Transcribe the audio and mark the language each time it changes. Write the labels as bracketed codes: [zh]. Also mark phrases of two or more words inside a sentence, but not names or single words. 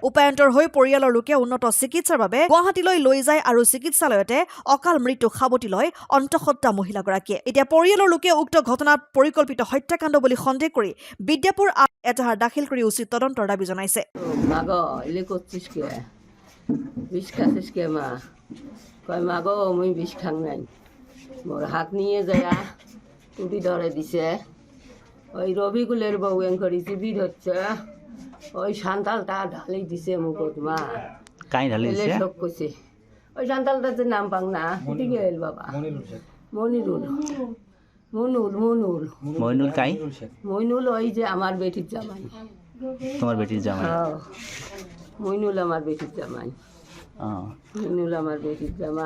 [as] উপায়ন্তৰ হৈ পৰিয়ালৰ লোকে উন্নত চিকিৎসাৰ বাবে গুৱাহাটীলৈ লৈ যায় আৰু চিকিৎসালয়তে অকাল মৃত্যু সাৱটি লয় অন্তঃসত্ত্বা মহিলাগৰাকীয়ে। এতিয়া পৰিয়ালৰ লোকে উক্ত ঘটনাত পৰিকল্পিত হত্যাকাণ্ড বুলি সন্দেহ কৰি বিদ্যাপুৰ এজাহাৰ দাখিল কৰি উচিত তদন্তৰ দাবী জনাইছে। [bn] বিষ খাচ্ছিস কে মা? কয় মা গো মুই বিষ খাং নাই, মোর হাত নিয়ে যায় টুটি ধরে দিছে। ওই রবিকুলের বউ এঙ্করি চিবি ধরছে, ওই সান্তালটা ঢালি দিছে মুখত মা। কাই ঢালি দিছে? শোক করছে। ওই সান্তালটার যে নাম পাং না, কুটি গেল বাবা। মনিরুল। মইনুল কাই? মইনুল ওই যে আমার বেটির জামাই। তোমার বেটির জামাই? মইনুল আমার বেটির জামাই। মইনুল আমার বেটির জামাই।